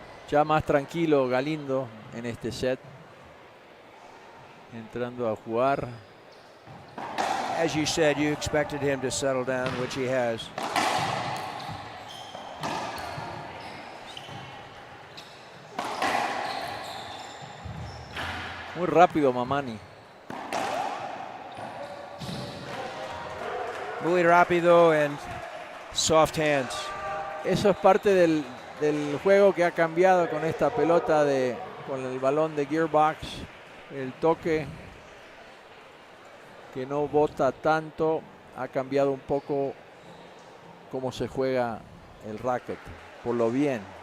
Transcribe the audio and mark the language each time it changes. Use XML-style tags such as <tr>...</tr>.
<es>Ya más tranquilo Galindo en este set. Entrando a jugar.</es> <en>As you said, you expected him to settle down, which he has.</en> <es>Muy rápido Mamani. Muy rápido</es> <en>and soft hands.</en> <es>Eso es parte del juego que ha cambiado con esta pelota con el balón de Gearbox. El toque que no bota tanto ha cambiado un poco cómo se juega el racket, por lo bien.</es>